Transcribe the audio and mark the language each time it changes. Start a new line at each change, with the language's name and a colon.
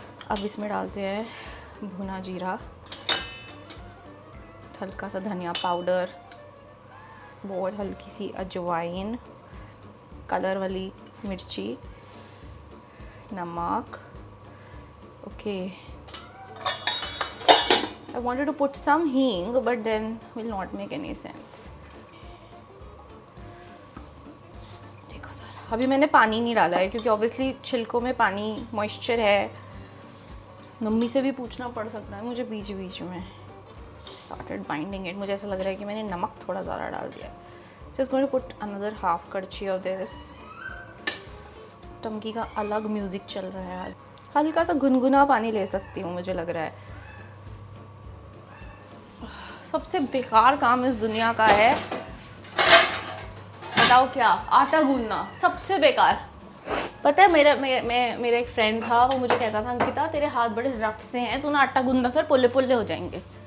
Hindi: अब इसमें डालते हैं भुना जीरा, हल्का सा धनिया पाउडर, बहुत हल्की सी अजवाइन, कलर वाली मिर्ची, नमक।
English: Okay, I wanted to put some hing, but then will not make any sense.
Hindi: देखो सारा, अभी मैंने पानी नहीं डाला है क्योंकि ऑब्वियसली छिलकों में पानी मॉइस्चर है। मम्मी से भी पूछना पड़ सकता है मुझे बीच बीच में।
English: Started binding it.
Hindi: मुझे ऐसा लग रहा है कि मैंने नमक थोड़ा ज़्यादा डाल दिया।
English: Just going to put another half कड़छी of this.
Hindi: टंकी का अलग म्यूज़िक चल रहा है आज। हल्का सा गुनगुना पानी ले सकती हूँ, मुझे लग रहा है। सबसे बेकार काम इस दुनिया का है, बताओ क्या? आटा गूंदना सबसे बेकार। पता है, मेरा एक फ्रेंड था, वो मुझे कहता था अंकिता तेरे हाथ बड़े रफ से हैं, तू ना आटा गूंदा कर, पुल्ले पुल्ले हो जाएंगे।